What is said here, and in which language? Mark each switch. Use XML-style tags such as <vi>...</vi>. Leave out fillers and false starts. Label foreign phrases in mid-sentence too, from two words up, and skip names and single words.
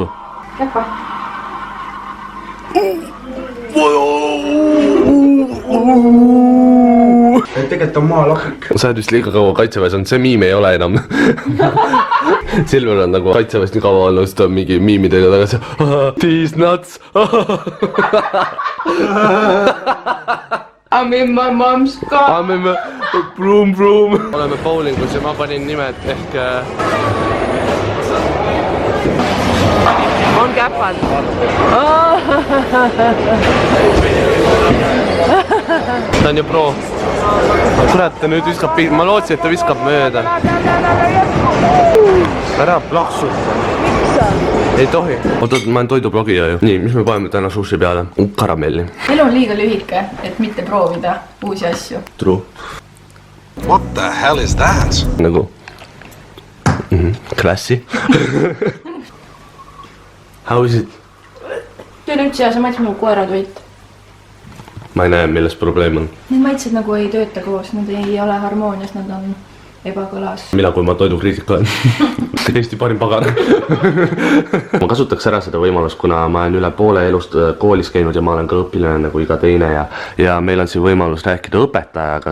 <et>Käpa. Tegelikult on maalapik. Sa oled vist liiga kaua kaitseväes olnud, see miim ei ole enam. Silver on nagu kaitseväest nii kaua olnud, siis ta on mingi miimidega tagasi.</et> <en>These nuts. I'm in my mom's car. I'm in my broom.</en> <et>Oleme bowlingus ja ma panin nimed ehk... On käpad. Ta on ju pro. Kurat, ta nüüd viskab, ma lootsin, et ta viskab mööda. Ära plaksuta. Ei tohi. Oota, ma olen toidublogija ju. Nii, mis me paneme täna</et> <en>sushi peale?</en> <et>Karamelli. Elu on liiga lühike, et mitte proovida uusi asju.</et> <en>True. What the hell is that?</en> <et>Nagu klassi.</et> <en>How is it?</en> <et>See on üldse hea, sa maitsid nagu koeratoit. Ma ei näe, milles probleem on. Need maitsed nagu ei tööta koos, nad ei ole harmoonias, nad on ebakõlas. Mina, kui ma toidukriitik olen. Eesti parim pagan. Ma kasutaks ära seda võimalust, kuna ma olen üle poole elust koolis käinud ja ma olen ka õpilane nagu iga teine ja meil on siin võimalus rääkida õpetajaga.</et>